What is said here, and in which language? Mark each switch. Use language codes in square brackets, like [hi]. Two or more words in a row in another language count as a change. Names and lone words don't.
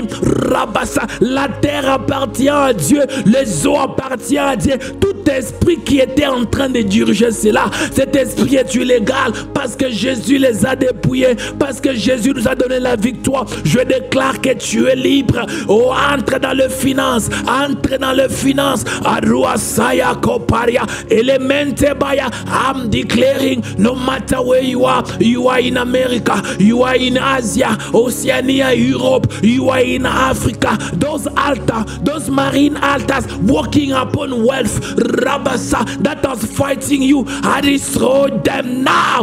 [fr] Rabassa, la terre appartient à Dieu, les eaux appartiennent à Dieu. Tout esprit qui était en train de diriger cela, cet esprit est illégal parce que Jésus les a dépouillés, parce que Jésus nous a donné la victoire. Je déclare que tu es libre. Oh, entre dans le finance, entre dans le finance. Aruasaya koparia, elemente baya. [en] I'm declaring, no matter where you are in America, you are in Asia, Oceania, Europe, you are in Africa. Those altars, those marine altars walking upon wealth, Rabasa, that was fighting you, I destroy them now.